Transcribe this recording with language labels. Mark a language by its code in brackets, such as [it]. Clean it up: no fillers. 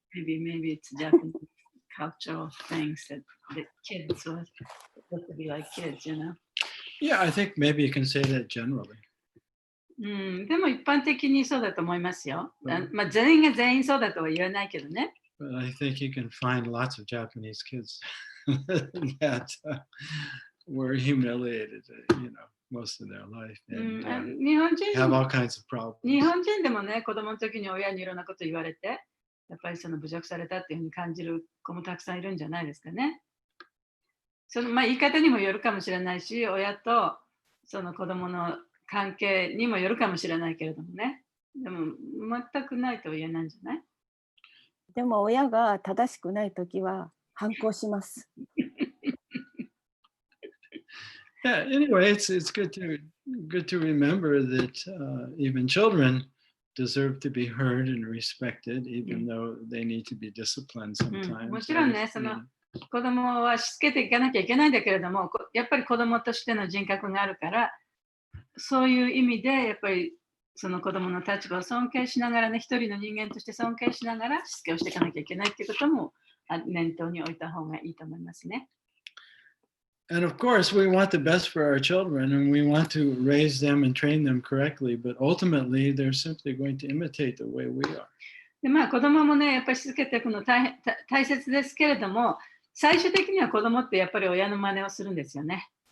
[en] Maybe it's Japanese cultural things that kids were supposed to be like kids, you know? Yeah, I think maybe you can say that generally. [ja] でも一般的にそうだと思いますよ。まあ、全員が全員そうだとは言わないけどね。 [en] But I think you can find lots of Japanese kids that were humiliated, most of their life and [ja] 日本人 [en] have all kinds of problems. [ja] 日本人でもね、子供の時に親にいろんなこと言われて、やっぱりその侮辱されたっていうふうに感じる子もたくさんいるんじゃないですかね。まあ、言い方にもよるかもしれないし、親とその子供の関係にもよるかもしれないけれどもね。でも全くないとは言えないんじゃない？でも親が正しくないときは反抗します。 [en] Yeah, anyway, it's good to remember that even children deserve to be heard and respected, even though they need to be disciplined sometimes. [ja] もちろんね、その子供はしつけていかなきゃいけないんだけれども、やっぱり子供としての人格があるから、そういう意味でやっぱりその子供の立場を尊敬しながらね、一人の人間として尊敬しながらしつけをしていかなきゃいけないっていうことも念頭に置いた方がいいと思いますね。 [en] And of course, we want the best for our children and we want to raise them and train them correctly, but ultimately they're simply going to imitate the way we are. [ja] でまあ子供もね、やっぱりしつけていくの大切ですけれども、最終的には子供ってやっぱり親の真似をするんですよね。